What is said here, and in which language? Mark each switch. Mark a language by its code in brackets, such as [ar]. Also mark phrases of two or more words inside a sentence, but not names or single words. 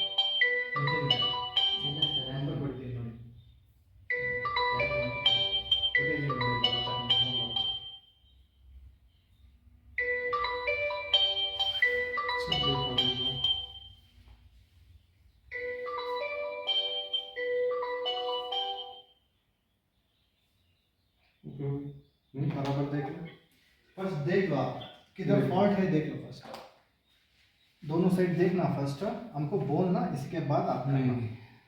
[kn] ನಂಬರ್ ಕೊಡ್ತೀನಿ ನೋಡಿ, ಫುಟೇಜ್ ನೋಡಿ ಬರುತ್ತೆ, ಫೋನ್ ಬರುತ್ತೆ. [hi] बराबर देख लो, फर्स्ट देख लो आप किधर फॉल्ट है, देख लो फर्स्ट, दोनों साइड देखना फर्स्ट, हमको बोलना, इसके बाद आप करना।